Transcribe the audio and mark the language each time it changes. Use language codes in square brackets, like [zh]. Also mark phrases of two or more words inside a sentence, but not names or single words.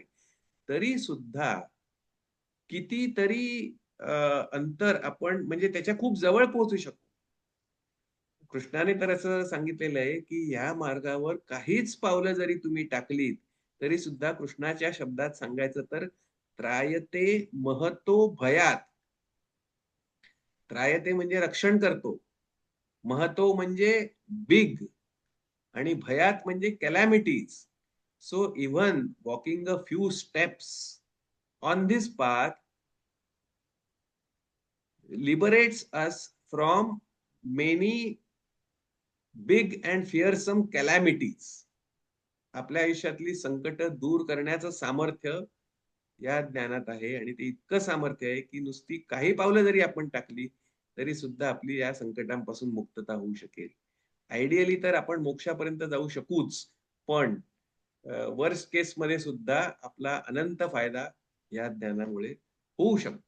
[mr] तरी सुद्धा कितीतरी अ, अंतर आपण म्हणजे त्याच्या खूप जवळ पोहोचू शकतो. कृष्णाने तर असं सांगितलेलं आहे, की ह्या मार्गावर काहीच पावलं जरी तुम्ही टाकलीत, तरी सुद्धा कृष्णाच्या शब्दात सांगायचं तर [sa] त्रायते महतो भयात. [mr] त्रायते म्हणजे रक्षण करतो. महतो म्हणजे बिग आणि भयात म्हणजे कॅलॅमिटीज. [en] so even walking a few steps on this path liberates us from many big and fearsome calamities. [mr] आपल्या आयुष्यातली संकट दूर करण्याचं सामर्थ्य या ज्ञानात आहे आणि ते इतकं सामर्थ्य आहे, की नुसती काही पावलं जरी आपण टाकली, तरी सुद्धा आपली या संकटांपासून मुक्तता होऊ शकेल. आयडियली तर आपण मोक्षापर्यंत जाऊ शकूच, पण [en] worst caseमध्ये [mr] सुद्धा आपला अनंत फायदा या ज्ञानामुळे होऊ शकतो.